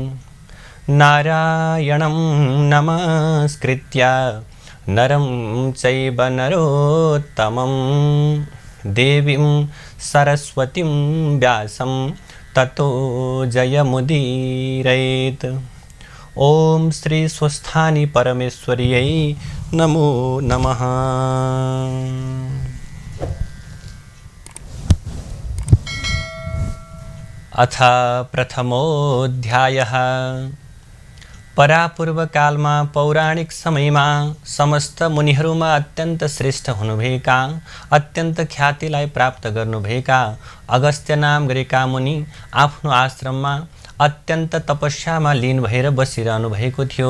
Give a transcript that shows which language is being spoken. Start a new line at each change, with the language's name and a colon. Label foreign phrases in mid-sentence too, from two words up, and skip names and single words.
Sanskrit: नारायणं नमस्कृत्य नरं चैव नरोत्तमं देवीं सरस्वतीं व्यासं ततो जयमुदीरयेत्। ओम श्री स्वस्थानी परमेश्वर्यै नमो नमः। अथ प्रथमोऽध्यायः।
Nepali: परापूर्वकालमा पौराणिक समयमा समस्त मुनिहरूमा अत्यन्त श्रेष्ठ हुनुभएका, अत्यन्त ख्यातिलाई प्राप्त गर्नुभएका अगस्त्य नाम गरेका मुनि आफ्नो आश्रममा अत्यन्त तपस्यामा लीन भएर बसिरहनु भएको थियो।